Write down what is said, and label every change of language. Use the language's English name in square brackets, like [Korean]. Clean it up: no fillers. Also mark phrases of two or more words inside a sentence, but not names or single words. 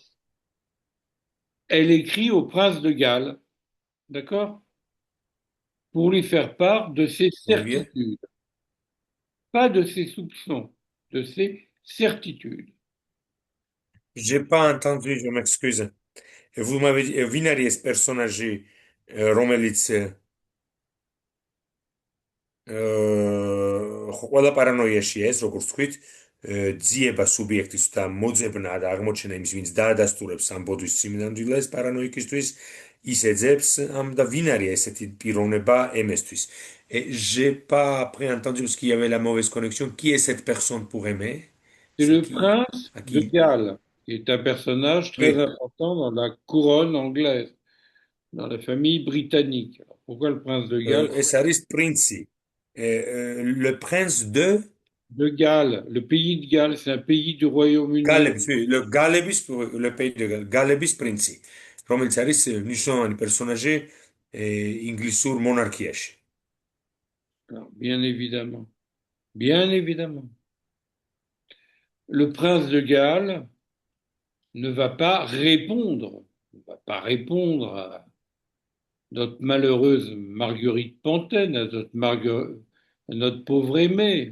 [French] Elle écrit au prince de Galles, d'accord? Pour lui faire part de ses Olivier? certitudes, pas de ses soupçons, de ses certitudes. J'ai pas entendu, je m'excuse. Vous m'avez dit, [Georgian] ვინ არის ეს პერსონაჟი, რომელიც ყველა პარანოიაშია ეს, როგორც თქვით, ძიება სუბიექტის და მოძებნა და აღმოჩენა იმის, ვინც დაადასტურებს ამ ბოდვის სიმნამდვილეს პარანოიკისთვის, ის ეძებს ამ და ვინ არის ესეთი პიროვნება MS-თვის. [French] Et j'ai pas après entendu parce qu'il y avait la mauvaise connexion. Qui est cette personne pour aimer? C'est C'est le qui? prince À de qui? Galles, qui est un personnage très Oui. important dans la couronne anglaise, dans la famille britannique. Alors, pourquoi le prince de Galles? Et ça reste Princi. Le prince de De Galles, le pays de Galles, c'est un pays du Royaume-Uni. Galebs, oui, le pays de Galebis Princi. [Georgian] რომელიც არის მნიშვნელოვანი პერსონაჟი ინგლისურ მონარქიაში. [French] Alors, bien évidemment, le prince de Galles ne va pas répondre à notre malheureuse Marguerite Panthen, à notre pauvre aimé.